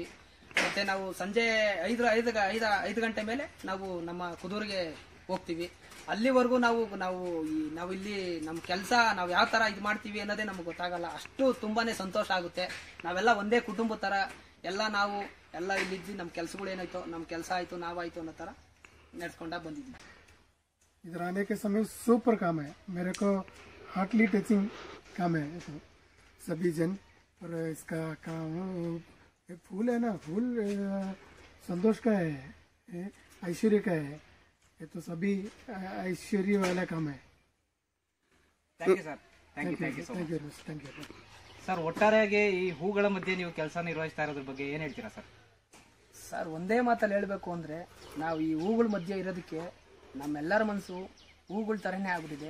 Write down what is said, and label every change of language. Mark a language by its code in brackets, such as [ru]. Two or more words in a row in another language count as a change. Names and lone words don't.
[kn] ಮತ್ತೆ ನಾವು ಸಂಜೆ 5 ಗಂಟೆ ಮೇಲೆ ನಾವು ನಮ್ಮ ಕುದೂರಿಗೆ ಹೋಗ್ತೀವಿ. ಅಲ್ಲಿವರೆಗೂ ನಾವು ಇಲ್ಲಿ ನಮ್ಮ ಕೆಲಸ ನಾವು ಯಾವ ತರ ಇದು ಮಾಡ್ತೀವಿ ಅನ್ನೋದೇ ನಮ್ಗೆ ಗೊತ್ತಾಗಲ್ಲ. ಅಷ್ಟು ತುಂಬಾನೇ ಸಂತೋಷ ಆಗುತ್ತೆ. ನಾವೆಲ್ಲ ಒಂದೇ ಕುಟುಂಬ ತರ ಎಲ್ಲ ಇಲ್ಲಿದ್ದು ನಮ್ಮ ಕೆಲಸಗಳು ಏನಾಯ್ತು, ನಮ್ಮ ಕೆಲಸ ಆಯ್ತು, ನಾವಾಯ್ತು ಅನ್ನೋ ತರ ನಡೆಸ್ಕೊಂಡ ಬಂದಿದ್ದೀವಿ. [hi] इधर आने के समय सुपर काम है, मेरे को [en] heartly touching [hi] काम है तो सभी जन। और इसका काम फूल है ना, फूल संतोष का है, ऐश्वर्य का है, ये तो सभी ऐश्वर्य वाला काम है। [en] Thank you sir. Thank you sir. [kn] ಒಟ್ಟಾರೆಯಾಗಿ ಈ ಹೂಗಳ ಮಧ್ಯೆ ನೀವು ಕೆಲಸ ನಿರ್ವಹಿಸ್ತಾ ಇರೋದ್ರ ಬಗ್ಗೆ ಏನು ಹೇಳ್ತೀರಾ ಸರ್? ಸರ್ ಒಂದೇ ಮಾತಲ್ಲಿ ಹೇಳಬೇಕು ಅಂದರೆ, ನಾವು ಈ ಹೂಗಳ ಮಧ್ಯೆ ಇರೋದಕ್ಕೆ ನಮ್ಮೆಲ್ಲರ ಮನಸ್ಸು ಹೂಗಳ ಥರನೇ ಆಗ್ಬಿಟ್ಟಿದೆ.